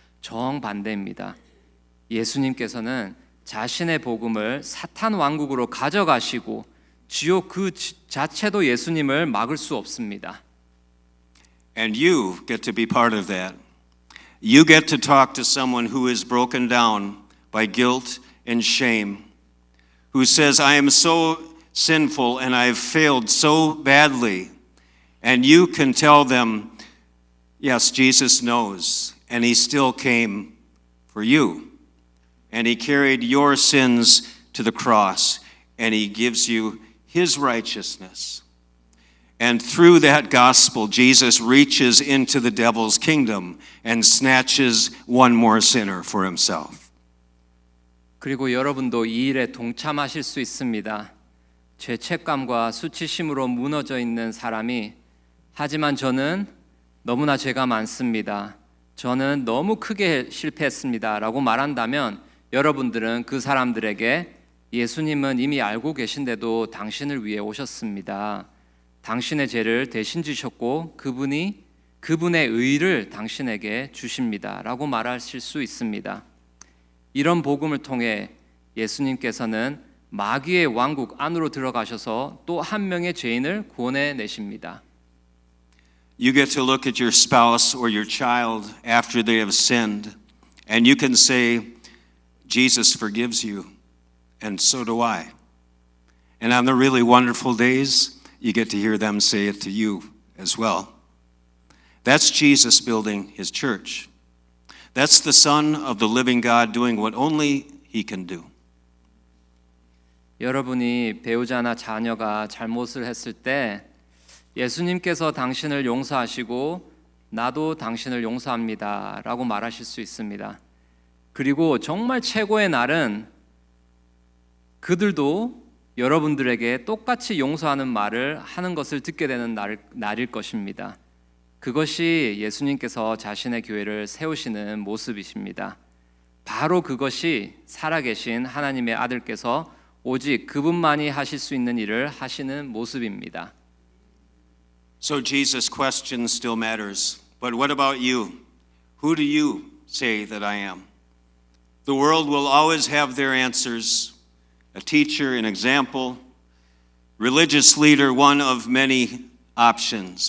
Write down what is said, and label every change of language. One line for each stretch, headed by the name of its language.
Korean: 정반대입니다. 예수님께서는 자신의 복음을 사탄 왕국으로 가져가시고 지옥 그 자체도 예수님을 막을 수 없습니다.
English: And you get to be part of that. You get to talk to someone who is broken down by guilt and shame, who says, I am so sinful and I've failed so badly. And you can tell them, yes, Jesus knows, and he still came for you. And he carried your sins to the cross, and he gives you his righteousness. And through that gospel, Jesus reaches into the devil's kingdom and snatches one more sinner for himself.
Korean: 그리고 여러분도 이 일에 동참하실 수 있습니다. 죄책감과 수치심으로 무너져 있는 사람이 하지만 저는 너무나 죄가 많습니다. 저는 너무 크게 실패했습니다. 라고 말한다면 여러분들은 그 사람들에게 예수님은 이미 알고 계신데도 당신을 위해 오셨습니다. 당신의 죄를 대신 지셨고 그분의 의를 당신에게 주십니다. 라고 말하실 수 있습니다. 이런 복음을 통해 예수님께서는 마귀의 왕국 안으로 들어가셔서 또 한 명의 죄인을 구원해 내십니다.
English: You get to look at your spouse or your child after they have sinned, and you can say, Jesus forgives you, and so do I. And on the really wonderful days, you get to hear them say it to you as well. That's Jesus building his church. That's the Son of the living God doing what only he can do.
Korean: 여러분이 배우자나 자녀가 잘못을 했을 때 예수님께서 당신을 용서하시고 나도 당신을 용서합니다 라고 말하실 수 있습니다. 그리고 정말 최고의 날은 그들도 여러분들에게 똑같이 용서하는 말을 하는 것을 듣게 되는 날일 것입니다. 그것이 예수님께서 자신의 교회를 세우시는 모습이십니다. 바로 그것이 살아계신 하나님의 아들께서 오직 그분만이 하실 수 있는 일을 하시는 모습입니다.
English: So Jesus' question still matters. But what about you? Who do you say that I am? The world will always have their answers. A teacher, an example, religious leader, one of many options.